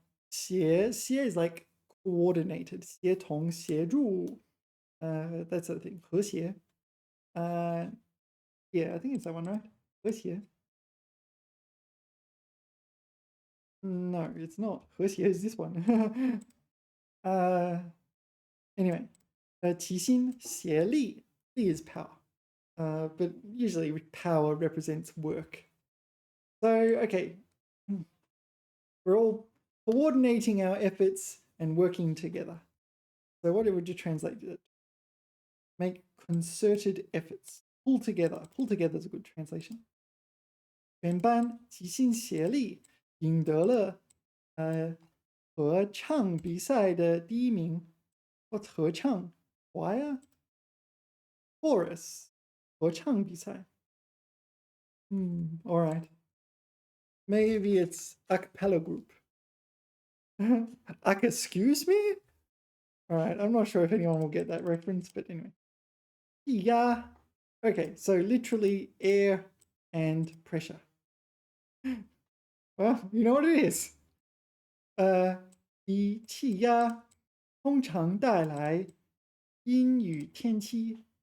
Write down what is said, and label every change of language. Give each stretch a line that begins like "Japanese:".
English: 协 is like coordinated. 协同协助. That sort of thing. 和谐. Yeah, I think it's that one, right?
Chinese: 和谐.
English: No, it's not. 和谐 is this one. Anyway, 齐心协力. 力 is power. But usually power represents work. So, okay, we're all coordinating our efforts and working together. So what would you translate it? Make concerted efforts. Pull together. Pull together is a good translation.
Chinese: 全班齐心协力赢得了合唱比赛的第一名.
English: What's 合唱?Choir? Chorus. 合唱比赛.All right. Maybe it's a cappella group. Excuse me? All right, I'm not sure if anyone will get that reference, but anyway. Yeah. Okay, so literally air and pressure. Well, you know what it is.
Chinese: 低气压通常带来阴雨天气.